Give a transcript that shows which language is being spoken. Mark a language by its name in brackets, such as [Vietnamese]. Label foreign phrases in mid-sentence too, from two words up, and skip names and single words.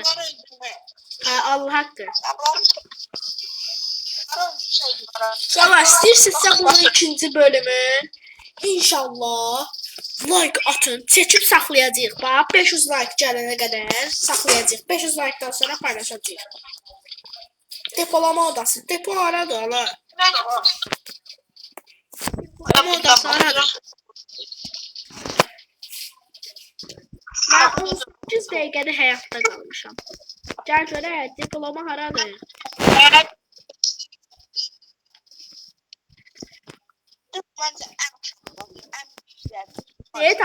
[Turkish] Bunları öldürme. [Azerbaijani] Allah haqqı. [Turkish] Tamam. Şey var. [Azerbaijani] Valla istəyirsinizsə bunun ikinci bölümü inşallah like atın. Çəkib saxlayacağıq. Bax 500 like gələnə qədər saxlayacağıq. 500 like-dan sonra paylaşacağıq. [Turkish] Depolama odası. [Azerbaijani] Depo haradır ala? [Turkish] Nerede var? Depolama odası [Azerbaijani] haradır? Mən 18 dəqiqədə həyatda qalmışam. Gəl görək, depolama haradır? [Turkish] Bence en güzel.